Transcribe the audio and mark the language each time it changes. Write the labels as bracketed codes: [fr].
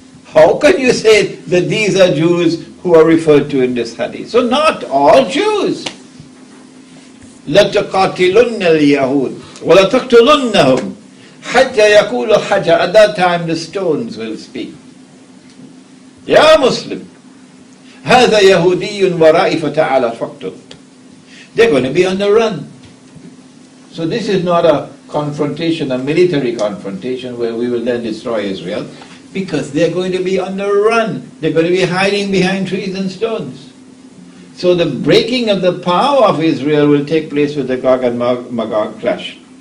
[en] How can you say that these are Jews who are referred to in this hadith? So not all Jews. [ar] لَتُقَاتِلُنَّ الْيَهُودِ وَلَتَقْتُلُنَّهُمْ حَتَّى يَقُولُ حَجَرٌ. [en] At that time the stones will speak. [ar] Ya Muslim, هَذَا يَهُودِيٌّ وَرَائِ فَتَعَالَ فَقْتُلْ. [en] They're going to be on the run. So this is not a confrontation, a military confrontation where we will then destroy Israel, because they're going to be on the run. They're going to be hiding behind trees and stones. So the breaking of the power of Israel will take place with the Gog and Magog clash.